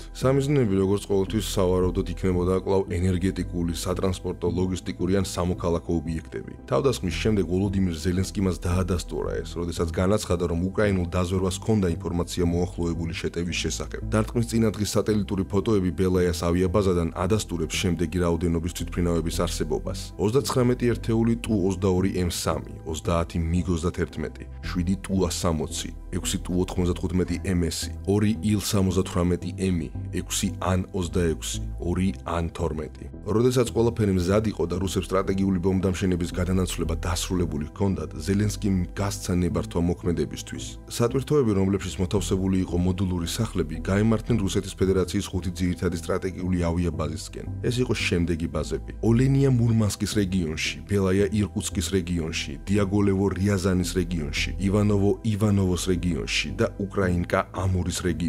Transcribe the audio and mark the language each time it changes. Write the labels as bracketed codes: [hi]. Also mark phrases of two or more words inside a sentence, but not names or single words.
[ka] სამიზნეები როგორც ყოველთვის სავარაუდოდ იქნებოდა კვლავ ენერგეტიკული, სატრანსპორტო, ლოგისტიკური ან სამოქალაქო ობიექტები. თავდასხმის შემდეგ ვოლოდიმირ ზელენსკი მას დაადასტურა ეს, როდესაც განაცხადა, რომ უკრაინულ დაზვერვას ჰქონდა ინფორმაცია მოახლოებული შეტევის შესახებ. დარტყმის წინადღის სატელიტური ფოტოები ბელაიას ავიაბაზადან ადასტურებს შემდეგი რაოდენობის თვითმფრინავების არსებობას. 39 ერთეული Tu-22 M3, 30 MiG-31, 7 Tu-160, 6 Tu-95 MS, 2 Il-78M, 6 An-26, 2 An-12. როდესაც ყველაფერი მზად იყო და რუსებს სტრატეგიული ბომბდამშენების გადანაცვლება დასრულებული ჰქონდათ, ზელენსკიმ გასცა ნებართვა მოქმედებისთვის. სატვირთოები, რომლებშიც მოთავსებული იყო მოდულური სახლები, გაემართნენ რუსეთის ფედერაციის 5 ძირითადი სტრატეგიული ავიაბაზისკენ. ეს იყო შემდეგი ბაზები: ოლენია მურმანსკის რეგიონში, ბელაია ირკუტსკის რეგიონში, დიაგოლევო რიაზანის რეგიონში, ივანოვოს რეგიონში და უკრაინკა ამურის რეგიონში.